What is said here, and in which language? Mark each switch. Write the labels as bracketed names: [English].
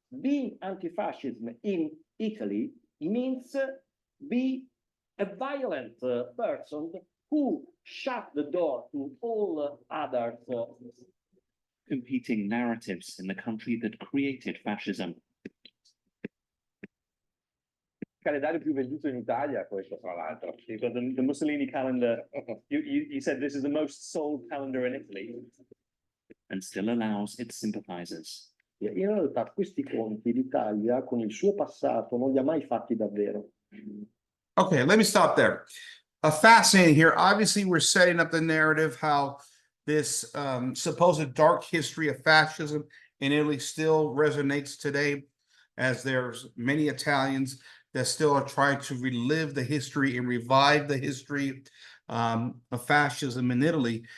[English] Being anti-fascism in Italy means be a violent person who shut the door to all others. Competing narratives in the country that created fascism. [Italian] Calendario più venduto in Italia, questo tra l'altro. [English] You've got the Mussolini calendar. You said this is the most sold calendar in Italy. And still allows its sympathizers. [Italian] In realtà questi conti l'Italia con il suo passato non li ha mai fatti davvero. [English] Okay, let me stop there. Fascinating here. Obviously, we're setting up the narrative how this supposed dark history of fascism in Italy still resonates today, as there's many Italians that still are trying to relive the history and revive the history of fascism in Italy.